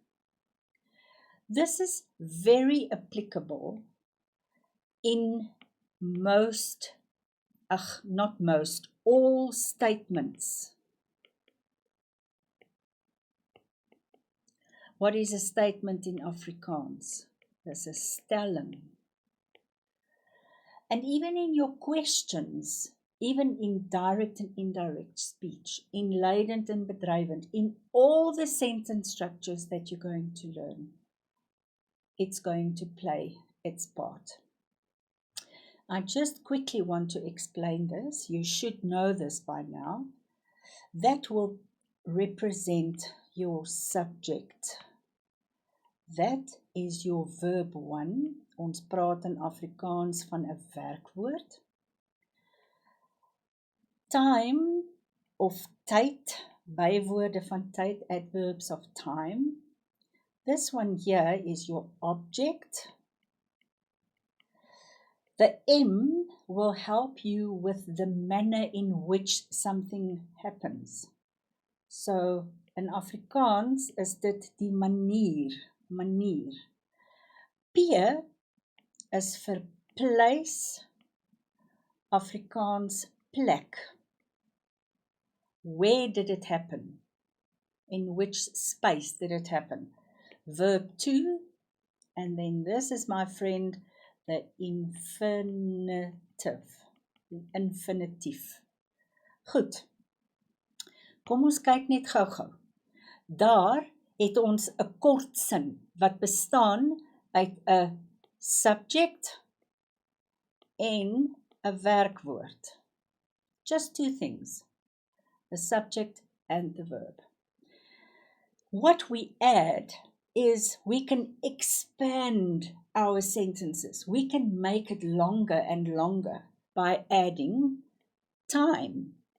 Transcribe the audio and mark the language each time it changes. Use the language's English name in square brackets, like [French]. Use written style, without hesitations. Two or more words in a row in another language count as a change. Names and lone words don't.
[English] This is very applicable in all statements. What is a statement in Afrikaans? [Afrikaans] Dis 'n stelling. [English] And even in your questions, even in direct and indirect speech, in leidend and bedryvend, in all the sentence structures that you're going to learn, it's going to play its part. I just quickly want to explain this. You should know this by now. That will represent your subject. That is your verb 1. [Afrikaans] Ons praat in Afrikaans van 'n werkwoord. Time of tyd bywoorde van tyd, [English] adverbs of time. This one here is your object. The M will help you with the manner in which something happens. [Afrikaans] So in Afrikaans is dit die manier. P is vir place, Afrikaans plek. [English] Where did it happen? In which space did it happen? Verb to, and then this is, my friend, the infinitive. [Afrikaans] Goed. Kom ons kyk net gou-gou. Daar het ons 'n kortsin wat bestaan uit 'n subject en 'n werkwoord. [English] Just two things, the subject and the verb. What we add is we can expand our sentences. We can make it longer and longer by adding time.